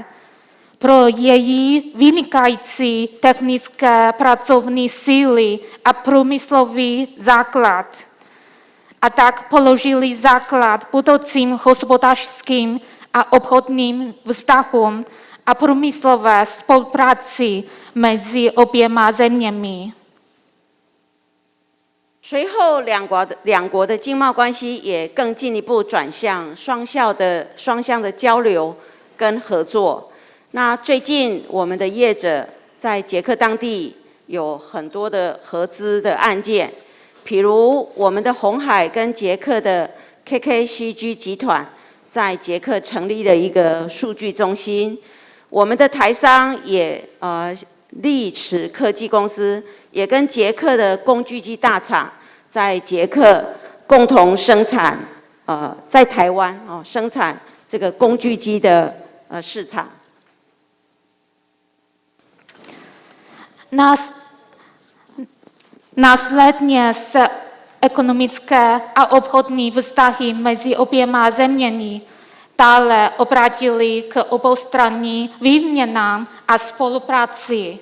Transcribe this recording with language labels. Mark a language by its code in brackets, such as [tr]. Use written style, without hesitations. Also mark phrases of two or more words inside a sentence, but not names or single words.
[cs] Pro její vynikající technické pracovní síly a průmyslový základ. A tak položili základ budoucím hospodářským a obchodním vztahům a průmyslové spolupráci mezi oběma zeměmi. [zh] 随后两国的经贸关系也更进一步转向双向的交流跟合作。那最近我们的业者在捷克当地有很多的合资的案件，譬如我们的鸿海跟捷克的 KKCG 集团在捷克成立了一个数据中心，我们的台商也力驰科技公司也跟捷克的工具机大厂在捷克共同生产在台湾生产这个工具机的市场。 [cs] Následně se ekonomické a obchodní vztahy mezi oběma zeměmi dále obrátily k oboustranní výměnám a spolupráci.